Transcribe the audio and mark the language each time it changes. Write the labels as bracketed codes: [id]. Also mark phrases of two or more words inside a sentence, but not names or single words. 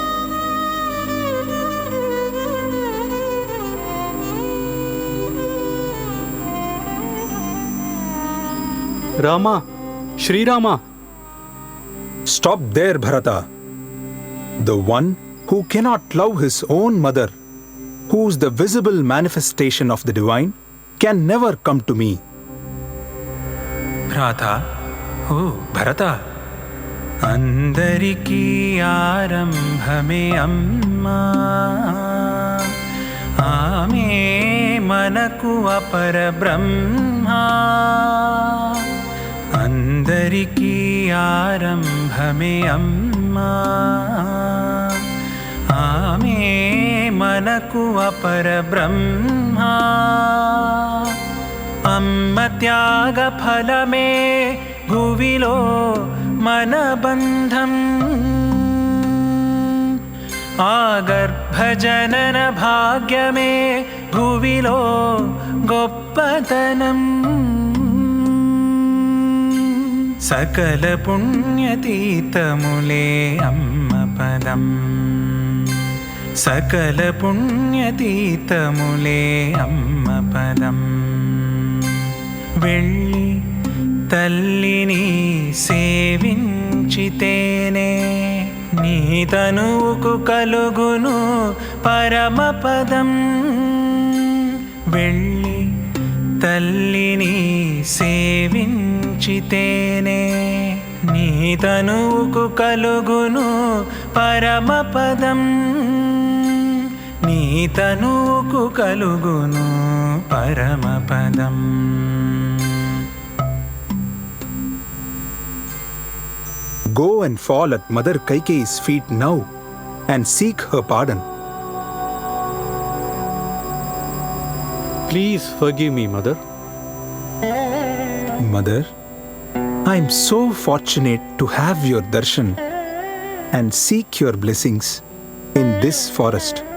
[en] Rama, Sri Rama. Stop there, Bharata. The one who cannot love his own mother, who is the visible manifestation of the divine, can never come to me. Bharata, oh, Bharata. [te] అందరికి ఆరంభమే అమ్మ ఆమె మనకు అపర బ్రహ్మ అందరికి ఆరంభమే అమ్మ ఆమె మనకు అపర బ్రహ్మ అమ్మ త్యాగ ఫలమే భువిలో మనబంధం ఆగర్భజనన భాగ్యమే భువిలో గొప్పతనం సకల పుణ్యతీతములే అమ్మపదం సకల పుణ్యతీతములే అమ్మపదం వెళ్ళి తల్లిని సేవించితేనే నీ తనువుకు కలుగును పరమపదం వెళ్ళి తల్లిని సేవించితేనే నీ తనువుకు కలుగును పరమపదం నీ తనువుకు కలుగును పరమపదం [en] Go and fall at Mother Kaikeyi's feet now and seek her pardon. Please forgive me, Mother. Mother, I am so fortunate to have your darshan and seek your blessings in this forest.